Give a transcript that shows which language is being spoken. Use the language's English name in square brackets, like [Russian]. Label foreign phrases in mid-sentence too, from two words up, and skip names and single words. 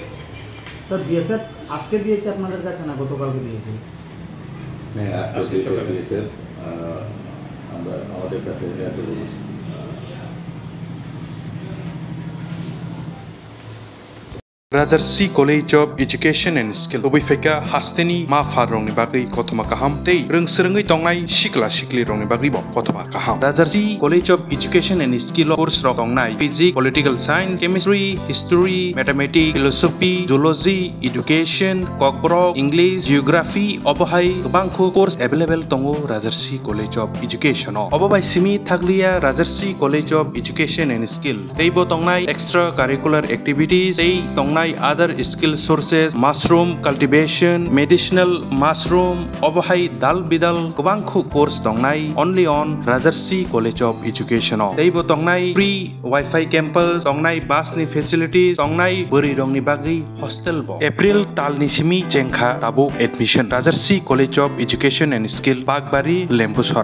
[Bangla] স্যার বিএসএফ আজকে দিয়েছে আপনাদের কাছে না গতকালকে দিয়েছে? হ্যাঁ, আজকে বিএসএফ আমরা আমাদের কাছে বলছি। [Kok Borok] Rajarsi College of Education and Skill Obi Feka Hasteni Ma Farong ni Bagi Kotoma Kaham Tei Rungsrengi Tongai Shikla Shikli Rong ni Bagi Bok Kotoma Kaham Rajarsi College of Education and Skill course Rong Tongai [English] Physics, Political Science, Chemistry, History, Mathematics, Philosophy, Zoology, Education, Kokborok, English, Geography, [Kok Borok] Obohai Bangko [English] course available [Kok Borok] Tongo Rajarsi College of Education Obobai Simi Thaglia Rajarsi College of Education and Skill Tei Bo Tongai [English] extra curricular activities [Kok Borok] Tei Tongai [English] other skill sources, mushroom cultivation, medicinal mushroom, [Kok Borok] obohai dal bidal kubangku course tongnai [English] only on [Kok Borok] Rajarsi College of Education. Teibo tongnai [English] free Wi-Fi campus, [Kok Borok] tongnai bus ni facilities, tongnai buri rong ni bagi hostel bo. April tal ni simi jengkha tabu admission. Rajarsi College of Education and Skill Bagbari Lembuswar.